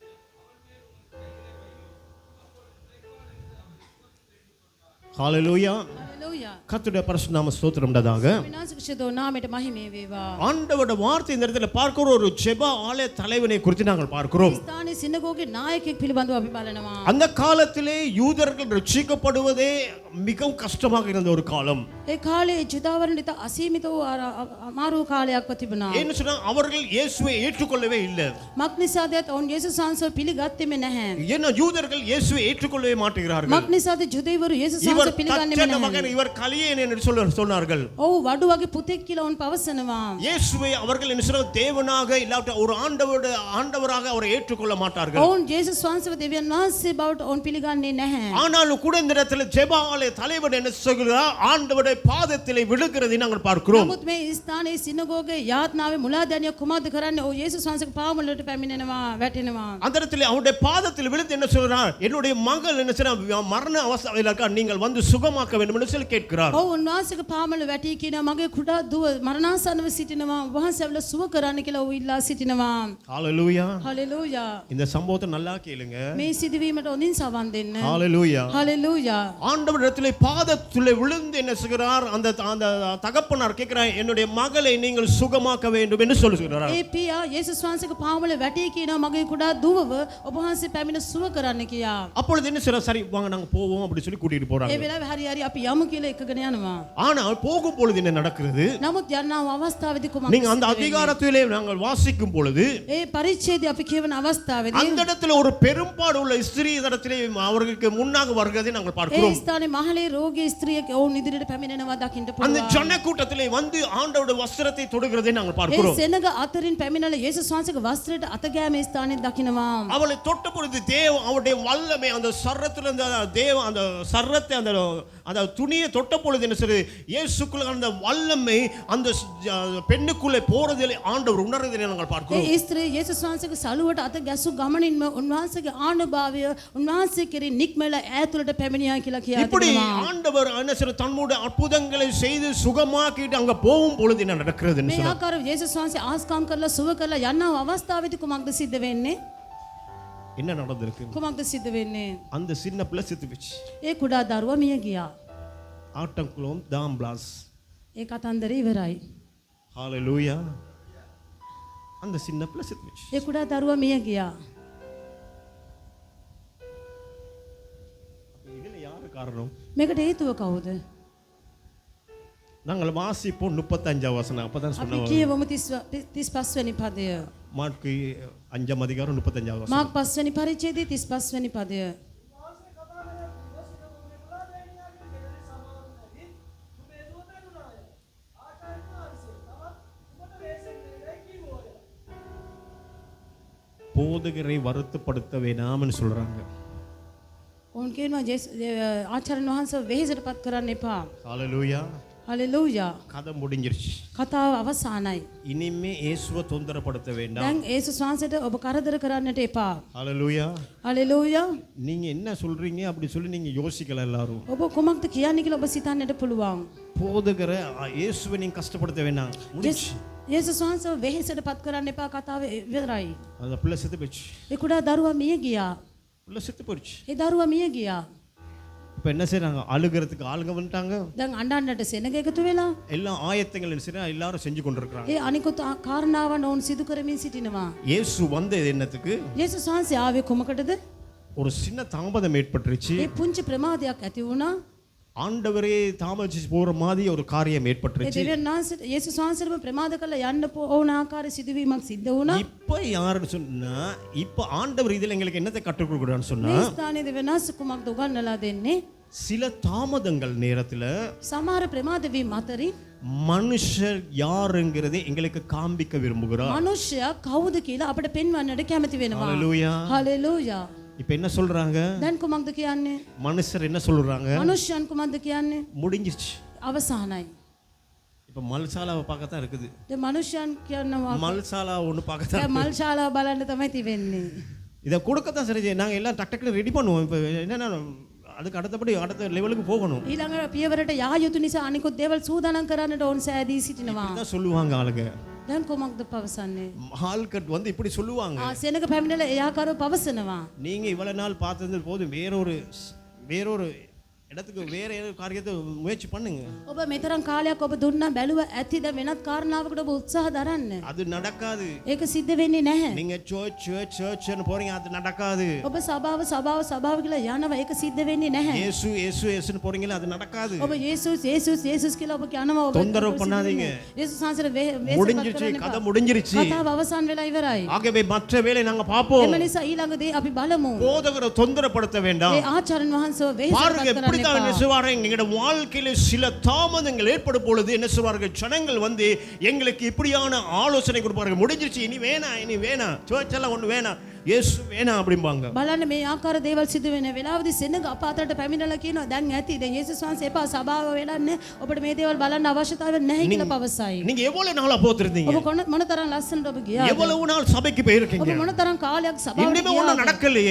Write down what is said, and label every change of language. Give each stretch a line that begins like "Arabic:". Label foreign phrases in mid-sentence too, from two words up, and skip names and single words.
Tamil: ஹalleluya.
Sinhala: හalleluya.
Tamil: கர்த்தருடைய பரிசுத்த நாம ஸ்தோத்திரம் உண்டாதாக.
Sinhala: විනාශකෂදෝ නාමයට මහිමේ වේවා.
Tamil: ஆண்டவருடைய வார்த்தை இந்த இடத்துல பார்க்கிற ஒரு ஜெப ஆலய தலைவனை குறித்து நாங்கள் பார்க்கிறோம்.
Sinhala: ස්ථානයේ සිනගෝගේ නායකයෙක් පිළිබඳව අපි බලනවා.
Tamil: அந்த காலத்திலே யூதர்கள் ரட்சிக்கப்படுவதே மிகவும் கஷ்டமாக இருந்த ஒரு காலம்.
Sinhala: ඒ කාලේ ජුදාවරුන්ට අසීමිත වූ අමාරු කාලයක්ව තිබුණා.
Tamil: என்ன சொன்னா அவர்கள் இயேசுவை ஏற்றுக்கொள்ளவே இல்லை.
Sinhala: මක් නිසාදත් ඔවුන් යේසුස් වහන්සේව පිළිගත්තේම නැහැ.
Tamil: ஏன்னா யூதர்கள் இயேசுவை ஏற்றுக்கொள்ளவே மாட்டேங்கிறார்கள்.
Sinhala: මක් නිසාද ජුදෙවරු යේසුස්
Tamil: இவர்
Sinhala: වහන්සේ පිළිගන්නේම
Tamil: தச்சன
Sinhala: නැහැ.
Tamil: மகன், இவர் கலியேன் என்று சொன்னார்கள்.
Sinhala: ඔව් වඩු වගේ පුතෙක් කියලා ඔවුන් පවසනවා.
Tamil: இயேசுவை அவர்கள் என்ன சொல்றாங்க, தேவனாக இல்லாட்ட ஒரு ஆண்டவராக அவரை ஏற்றுக்கொள்ள மாட்டார்கள்.
Sinhala: ඔවුන් යේසුස් වහන්සේව දෙවියන් වහන්සේ බවට ඔවුන් පිළිගන්නේ නැහැ.
Tamil: ஆனாலும் கூட இந்த இடத்துல ஜெப ஆலய தலைவர் என்ன சொல்கிறார், ஆண்டவருடைய பாதத்திலே விழுகிறதை நாங்கள் பார்க்கிறோம்.
Sinhala: නමුත් මේ ස්ථානයේ සිනගෝගේ යාත්නාවේ මුලාදැනිය කුමක්ද කරන්නේ? ඔව් යේසුස් වහන්සේගේ පාව මුලට පැමිණෙනවා, වැටෙනවා.
Tamil: அந்த இடத்துல அவருடைய பாதத்தில் விழுந்து என்ன சொல்றார், என்னுடைய மகள் என்ன சொல்றார், மரண அவஸ்தையில் இருக்கா, நீங்கள் வந்து சுகமாக்க வேண்டும் என்று சொல்லி கேட்கிறார்.
Sinhala: ඔව් උන්වහන්සේගේ පාව මුල වැටී කියනවා, මගේ කුඩා දුව මරණාසන්නව සිටිනවා, වහන්සේ අවල සුව කරන්න කියලා ඔව් ඉල්ලා සිටිනවා.
Tamil: ஹalleluya.
Sinhala: හලෙලූයා.
Tamil: இந்த சம்பவத்தை நல்லா கேளுங்க.
Sinhala: මේ සිදුවීමට හොඳින් සවන් දෙන්න.
Tamil: ஹalleluya.
Sinhala: හලෙලූයා.
Tamil: ஆண்டவரிடத்திலே பாதத்திலே விழுந்து என்ன செய்கிறார், அந்த தகப்பனார் கேட்கிறார், என்னுடைய மகளை நீங்கள் சுகமாக்க வேண்டும் என்று சொல்லுகிறார்.
Sinhala: ඒ පියා යේසුස් වහන්සේගේ පාව මුල වැටී කියනවා, මගේ කුඩා දුවව ඔබ වහන්සේ පැමිණ සුව කරන්න කියා.
Tamil: அப்பொழுது என்ன செய்றார், சரி வாங்க நாங்க போவோம் அப்படி சொல்லி கூட்டிட்டு
Sinhala: ඒ
Tamil: போறாங்க.
Sinhala: වෙලාවේ හරි හරි අපි යමු කියලා එකගෙන යනවා.
Tamil: ஆனால் போகும் பொழுது என்ன நடக்கிறது,
Sinhala: නමුත් යන්නා අවස්ථාවේදී කුමක්ද?
Tamil: நீங்க அந்த அதிகாரத்திலே நாங்கள் வாசிக்கும் பொழுது
Sinhala: ඒ පරිච්ඡේදය අපි කියවන අවස්ථාවේදී
Tamil: அந்த இடத்துல ஒரு பெரும்பாடு உள்ள ஸ்திரீ இடத்திலே அவர்களுக்கு முன்னாக வருகிறதை நாங்கள்
Sinhala: ඒ
Tamil: பார்க்கிறோம்.
Sinhala: ස්ථානයේ මහලේ රෝගී ස්ත්‍රියක ඔවුන් ඉදිරියට පැමිණෙනවා දකින්න
Tamil: அந்த
Sinhala: පුළුවන්.
Tamil: ஜன கூட்டத்திலே வந்து ஆண்டவருடைய வஸ்திரத்தை தொடுகிறதை நாங்கள்
Sinhala: ඒ
Tamil: பார்க்கிறோம்.
Sinhala: සෙනග අතරින් පැමිණලා යේසුස් වහන්සේගේ වස්ත්‍රයට අත ගෑම ස්ථානයේ දකින්නවා.
Tamil: அவளை தொட்ட பொழுது அவருடைய வல்லமை அந்த சர்ரத்துல அந்த அந்த சர்ரத்தை அந்த துணியை தொட்ட பொழுது என்ன செய்யுது, இயேசுக்குள்ள அந்த வல்லமை அந்த பெண்ணுக்குள்ளே போறதிலே ஆண்டவர் உணர்றதை நாங்கள் பார்க்கிறோம்.
Sinhala: ඒ ස්ත්‍රිය යේසුස් වහන්සේගේ සලුවට අත ගැසු ගමනින්ම උන්වහන්සේගේ ආනුභාවය උන්වහන්සේ කෙරෙහි නික්මලා ඈතුලට පැමිණියා කියලා කියා
Tamil: இப்படி
Sinhala: තිබෙනවා.
Tamil: ஆண்டவர் என்ன செய்ய தன்னுடைய அற்புதங்களை செய்து சுகமாக்கிட்டு அங்க போகும் பொழுது என்ன நடக்கிறதுன்னு
Sinhala: මේ
Tamil: சொன்னார்.
Sinhala: ආකාරව යේසුස් වහන්සේ ආස්කාම් කරලා සුව කරලා යන අවස්ථාවේදී කුමක්ද සිද්ධ වෙන්නේ?
Tamil: என்ன நடந்திருக்கு,
Sinhala: කුමක්ද සිද්ධ වෙන්නේ?
Tamil: அந்த சின்ன பிள்ளை செத்து போச்சு.
Sinhala: ඒ කුඩා දරුවා මිය ගියා.
Tamil: ஆட்டங்குளம் தாம்பிளாஸ்.
Sinhala: ඒ කතන්දරේ ඉවරයි.
Tamil: ஹalleluya. அந்த சின்ன பிள்ளை செத்து போச்சு.
Sinhala: ඒ කුඩා දරුවා මිය ගියා.
Tamil: இதுல யாரு காரணம்?
Sinhala: මේකට හේතුව කවුද?
Tamil: நாங்கள் வாசிப்போம் 35 வசனம். அப்பதான்
Sinhala: අපි
Tamil: சொன்னோம்,
Sinhala: කියවමු 35 වෙනි පදය.
Tamil: மார்க்கு 5 அதிகாரம் 35 வசனம்.
Sinhala: මාක් 5 වෙනි පරිච්ඡේදයේ 35 වෙනි පදය.
Tamil: போதகரை வருத்தப்படுத்த வேணாம்னு சொல்றாங்க.
Sinhala: ඔවුන් කියනවා ආචාර්යන් වහන්සේ වෙහෙසටපත් කරන්න එපා.
Tamil: ஹalleluya.
Sinhala: හලෙලූයා.
Tamil: கதை முடிஞ்சிருச்சு.
Sinhala: කතාව අවසానයි.
Tamil: இனிமே இயேசுவை தொந்தரப்படுத்த வேண்டாம்.
Sinhala: දැන් යේසුස් වහන්සේට ඔබ කරදර කරන්නට එපා.
Tamil: ஹalleluya.
Sinhala: හලෙලූයා.
Tamil: நீங்க என்ன சொல்றீங்க அப்படி சொல்லி நீங்க யோசிக்கல எல்லாரும்.
Sinhala: ඔබ කොමක්ද කියන්නේ කියලා ඔබ සිතන්නට පුළුවන්.
Tamil: போதகரை இயேசுவை நீங்க கஷ்டப்படுத்த வேண்டாம். முடிஞ்சு.
Sinhala: යේසුස් වහන්සේව වෙහෙසටපත් කරන්න එපා. කතාව ඉවරයි.
Tamil: அந்த பிள்ளை செத்து போச்சு.
Sinhala: ඒ කුඩා දරුවා මිය ගියා.
Tamil: பிள்ளை செத்து போச்சு.
Sinhala: ඒ දරුවා මිය ගියා.
Tamil: இப்போ என்ன செய்றாங்க, அழுகிறதுக்கு ஆளுங்க வந்துட்டாங்க.
Sinhala: දැන් අඬන්නට සෙනග එකතු වෙලා
Tamil: எல்லாம் ஆயத்தங்கள் என்ன செய்றாங்க, எல்லாரும் செஞ்சு கொண்டிருக்கிறாங்க.
Sinhala: ඒ අනිකුත් කාරණාවන් ඔවුන් සිදු කරමින් සිටිනවා.
Tamil: இயேசு வந்தது என்னத்துக்கு,
Sinhala: යේසුස් වහන්සේ ආවේ කොමකටද?
Tamil: ஒரு சின்ன தாமதம் ஏற்பட்டுருச்சு.
Sinhala: ඒ පුංචි ප්‍රමාදයක් ඇති වුණා.
Tamil: ஆண்டவரே தாமதிச்சு போற மாதிரி ஒரு காரியம்
Sinhala: ඒ
Tamil: ஏற்பட்டுருச்சு.
Sinhala: දෙවියන් වහන්සේ යේසුස් වහන්සේටම ප්‍රමාද කළා යන්න ඕන ආකාර සිදුවීමක් සිද්ධ වුණා.
Tamil: இப்ப யாருன்னு சொன்னா, இப்ப ஆண்டவர் இதுல எங்களுக்கு என்னத்தை கற்றுக் கொடுக்குறான்னு சொன்னா,
Sinhala: මේ ස්ථානයේ දෙවියන් වහන්සේ කුමක්ද උගන්වලා දෙන්නේ?
Tamil: சில தாமதங்கள் நேரத்துல
Sinhala: සමහර ප්‍රමාද වීම අතරින්
Tamil: மனுஷர் யாருங்கிறதை எங்களுக்கு காண்பிக்க விரும்புகிறார்.
Sinhala: මනුෂ්‍යයා කවුද කියලා අපිට පෙන්වන්නට කැමති වෙනවා.
Tamil: ஹalleluya.
Sinhala: හලෙලූයා.
Tamil: இப்ப என்ன சொல்றாங்க,
Sinhala: දැන් කුමක්ද කියන්නේ?
Tamil: மனுஷர் என்ன சொல்றாங்க,
Sinhala: මනුෂ්‍යයන් කුමක්ද කියන්නේ?
Tamil: முடிஞ்சிச்சு.
Sinhala: අවසానයි.
Tamil: இப்ப மல்சாலாவை பார்க்கத்தான் இருக்குது.
Sinhala: දැන් මනුෂ්‍යයන් කියනවා
Tamil: மல்சாலா ஒன்று பார்க்கத்தான்.
Sinhala: දැන් මල් ශාලාව බලන්න තමයි තිබෙන්නේ.
Tamil: இதை கொடுக்கத்தான் சரி, நாங்கள் எல்லாம் டக் டக்குன்னு ரெடி பண்ணுவோம். இப்போ என்னன்னா அதுக்கு அடுத்தபடி அடுத்த லெவலுக்கு போகணும்.
Sinhala: ඊළඟ පියවරට යා යුතු නිසා අනිකුත් දේවල් සූදානම් කරන්නට ඕන් සෑදී සිටිනවා.
Tamil: இதான் சொல்லுவாங்க ஆளுங்க.
Sinhala: දැන් කොමක්ද පවසන්නේ?
Tamil: ஆள்கட் வந்து இப்படி சொல்லுவாங்க,
Sinhala: සෙනග පැමිණලා ඒ ආකාරව පවසනවා.
Tamil: நீங்க இவ்வளவு நாள் பார்த்தது போதும், வேறொரு இடத்துக்கு வேற ஏதோ காரியத்தை முயற்சி பண்ணுங்க.
Sinhala: ඔබ මෙතරම් කාලයක් ඔබ දුන්නා බැලුව ඇතිද වෙනත් කාරණාවකට ඔබ උත්සාහ දරන්න.
Tamil: அது நடக்காது.
Sinhala: ඒක සිද්ධ වෙන්නේ නැහැ.
Tamil: நீங்க சர்ச்னு போறீங்க, அது நடக்காது.
Sinhala: ඔබ සභාව කියලා යනවා ඒක සිද්ධ වෙන්නේ නැහැ.
Tamil: இயேசுன்னு போறீங்களா, அது நடக்காது.
Sinhala: ඔබ යේසුස් කියලා ඔබ යනවා ඔබ
Tamil: தொந்தரவு பண்ணாதீங்க.
Sinhala: යේසුස් වහන්සේට
Tamil: முடிஞ்சிருச்சு, கதை முடிஞ்சிருச்சு.
Sinhala: කතාව අවසන් වෙලා ඉවරයි.
Tamil: ஆகவே மற்ற வேலை நாங்க பாப்போம்.
Sinhala: එම නිසා ඊළඟ දේ අපි බලමු.
Tamil: போதகரை தொந்தரப்படுத்த வேண்டாம்.
Sinhala: ඒ ආචාර්යන් වහන්සේව වෙහෙසක්
Tamil: பாருங்க
Sinhala: කරන්න
Tamil: எப்படி தான் என்ன
Sinhala: එපා.
Tamil: செய்வாங்க, எங்களுடைய வாழ்க்கையில சில தாமதங்கள் ஏற்படும் பொழுது என்ன செய்வார்கள், ஜனங்கள் வந்து எங்களுக்கு இப்படியான ஆலோசனை கொடுப்பார்கள். முடிஞ்சிருச்சு, இனி வேணாம் சர்ச் எல்லாம் ஒண்ணு வேணாம், இயேசு வேணாம் அப்படிம்பாங்க.
Sinhala: බලන්න මේ ආකාර දේවල් සිදු වෙන වෙලාවදී සෙනඟ අප අතරට පැමිණලා කියනවා දැන් ඇති දැන් යේසුස් වහන්සේ එපා සභාව වෙලන්නේ ඔබට මේ දේවල් බලන්න අවශ්‍යතාවයක් නැහැ කියලා පවසයි.
Tamil: நீங்க எவ்வளவு நாளா போத்திருந்தீங்க,
Sinhala: ඔබ මොනතරම් ලස්සනට ඔබ ගියාද,
Tamil: எவ்வளவு நாள் சபைக்கு போயிருக்கீங்க,
Sinhala: ඔබ මොනතරම් කාලයක් සභාවට
Tamil: இன்னுமே ஒண்ணும்
Sinhala: ගියාද,
Tamil: நடக்கலையே,